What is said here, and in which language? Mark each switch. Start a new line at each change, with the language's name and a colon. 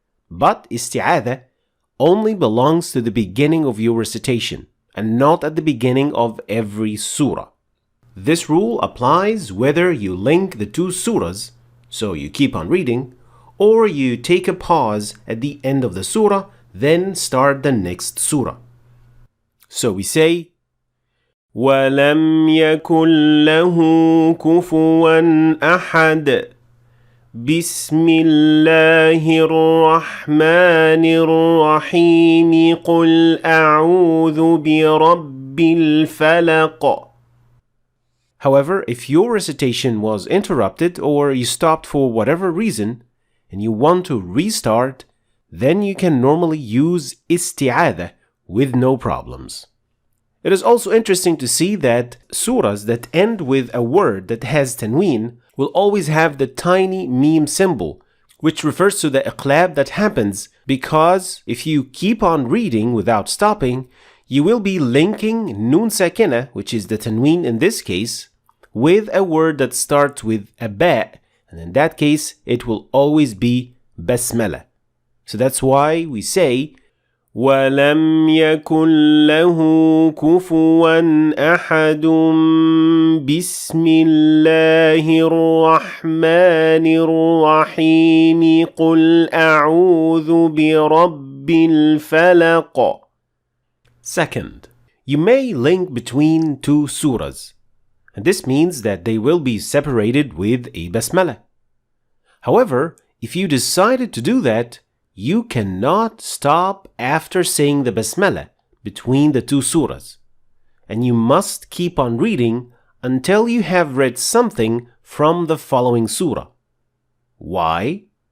English: But Isthi'adha only belongs to the beginning of your recitation and not at the beginning of every surah. This rule applies whether you link the two surahs, so you keep on reading, or you take a pause at the end of the surah, then start the next surah.
Arabic: So we say, وَلَمْ يَكُنْ لَهُ كُفُوًا أَحَدٌ بسم الله الرحمن الرحيم قل أعوذ برب الفلق.
English: However, if your recitation was interrupted or you stopped for whatever reason and you want to restart, then you can normally use Isthi'adha with no problems. It is also interesting to see that surahs that end with a word that has tanween will always have the tiny meme symbol, which refers to the iqlab that happens, because if you keep on reading without stopping, you will be linking nun sakina, which is the tanween in this case, with a word that starts with a ba, and in that case it will always be basmala.
Arabic: So that's why we say وَلَمْ يَكُنْ لَهُ كُفُوًا أَحَدٌ بِسْمِ اللَّهِ الرَّحْمَنِ الرَّحِيمِ قُلْ أَعُوذُ بِرَبِّ الْفَلَقِ.
English: Second, you may link between two surahs, and this means that they will be separated with a basmala. However, if you decided to do that, you cannot stop after saying the basmala between the two surahs, and you must keep on reading until you have read something from the following surah. Why?